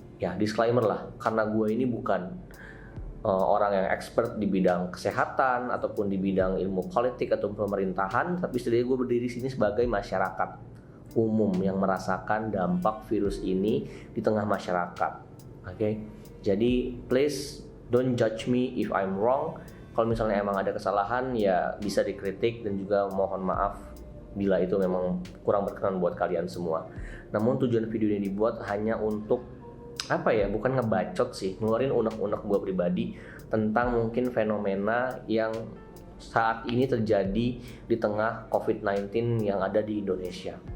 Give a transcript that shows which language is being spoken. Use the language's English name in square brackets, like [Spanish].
[Indonesian] Ya, disclaimer lah, karena gue ini bukan orang yang expert di bidang kesehatan ataupun di bidang ilmu politik atau pemerintahan, tapi setidaknya gue berdiri sini sebagai masyarakat umum yang merasakan dampak virus ini di tengah masyarakat. Oke? Jadi [English] please don't judge me if I'm wrong. [Indonesian] Kalau misalnya emang ada kesalahan ya bisa dikritik, dan juga mohon maaf bila itu memang kurang berkenan buat kalian semua. Namun tujuan video ini dibuat hanya untuk bukan ngebacot sih, ngeluarin unek-unek gue pribadi tentang mungkin fenomena yang saat ini terjadi di tengah COVID-19 yang ada di Indonesia.